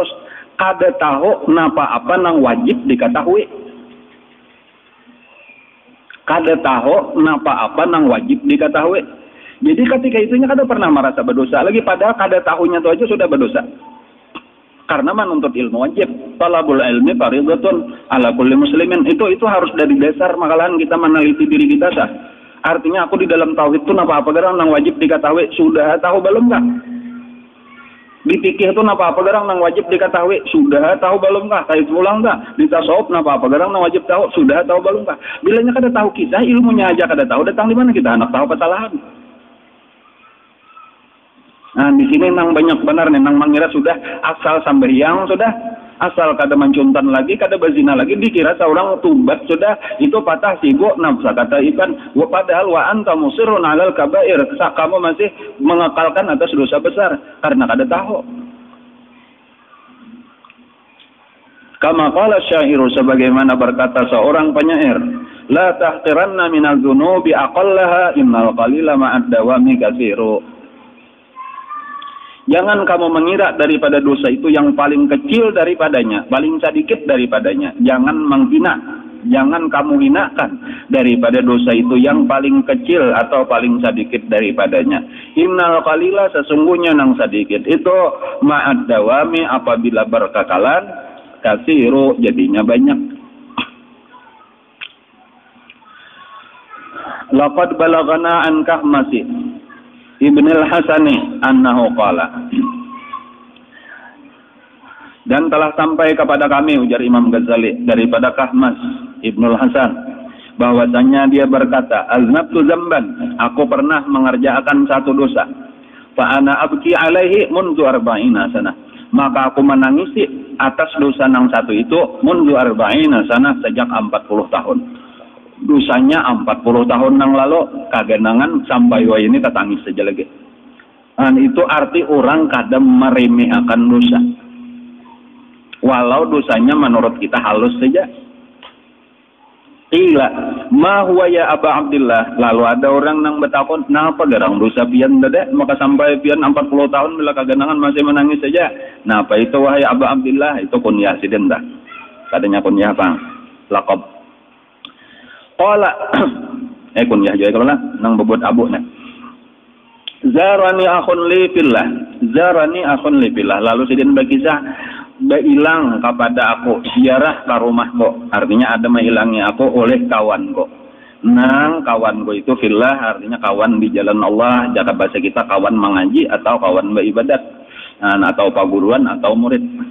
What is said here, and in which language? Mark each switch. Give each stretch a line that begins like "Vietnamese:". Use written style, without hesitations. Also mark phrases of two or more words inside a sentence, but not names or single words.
Banjar: Kada tahu napa apa nang wajib diketahui. Kada tahu napa apa nang wajib diketahui. Jadi ketika itunya kada pernah merasa berdosa lagi, padahal kada tahunya itu aja sudah berdosa. Karena menuntut ilmu wajib.
Arabic: طلب العلم فريضة على كل مسلم.
Banjar: Itu harus dari dasar, makalahan kita meneliti diri kita sah. Artinya aku di dalam tauhid itu napa apa garang nang wajib diketahui, sudah tahu belum kah? Di fikih itu napa apa garang nang wajib diketahui, sudah tahu belum kah? Kayak pulang kah? Di tasawuf napa apa garang nang wajib tahu, sudah tahu belum kah? Bilanya kada tahu kita, ilmunya aja kada tahu, datang di mana kita anak tahu kesalahan. Nah, di sini nang banyak benar nih, nang mengira sudah asal sampai yang sudah Asal kada mencuntan lagi, kada berzina lagi, dikira seorang tubat sudah itu patah sibuk nafsa. Kata Iban, padahal
Arabic: وأنت مصر على الكبائر,
Banjar: kamu masih mengekalkan atas dosa besar karena kada tahu.
Arabic: كما قال الشاعر,
Indonesian: sebagaimana berkata seorang penyair,
Arabic: لا تحقرن من الذنوب أقلها إن القليل مع الدوام كثير.
Indonesian: Jangan kamu mengira daripada dosa itu yang paling kecil daripadanya, paling sedikit daripadanya. Jangan menghina, jangan kamu hinakan daripada dosa itu yang paling kecil atau paling sedikit daripadanya.
Arabic: إن القليل,
Banjar: sesungguhnya nang sedikit itu
Arabic: مع الدوام,
Banjar: apabila berkekalan, kasiru, jadinya banyak.
Arabic: لقد بلغنا عن كهمس بن الحسن أنه قال,
Indonesian: dan telah sampai kepada
Banjar: kami, ujar Imam Ghazali, daripada Kahmas Ibnul Hasan, bahwasanya dia berkata,
Arabic: أذنبت ذنبا,
Banjar: aku pernah mengerjakan satu dosa,
Arabic: فأنا أبكي عليه منذ أربعين سنة,
Banjar: maka aku menangisi atas dosa nang satu itu
Arabic: منذ أربعين سنة,
Banjar: sejak 40 tahun. Dosanya 40 tahun nang lalu, kagenangan sampai wah ini tetangis saja lagi. Dan itu arti orang kadang meremehkan dosa, walau dosanya menurut kita halus saja.
Arabic: إلى ما هو يا أبا عبد الله,
Banjar: lalu ada orang nang bertakon, napa garang dosa pian dede, maka sampai pian 40 tahun bila kagenangan masih menangis saja. Napa itu wahai Aba Abdillah? Itu kunyah siden dah, katanya kunyah bang, lakab. Qala kunyah juga kalau nang bebut abu nah.
Arabic: زارني أخ لي في الله، زارني أخ لي في الله,
Banjar: lalu sidin berkisah bailang kepada aku ziarah ke rumahku, artinya ada menghilangi aku oleh kawanku. Nang kawanku itu fillah, artinya kawan di jalan Allah, jika bahasa kita kawan mengaji atau kawan beribadat, atau paguruan atau murid.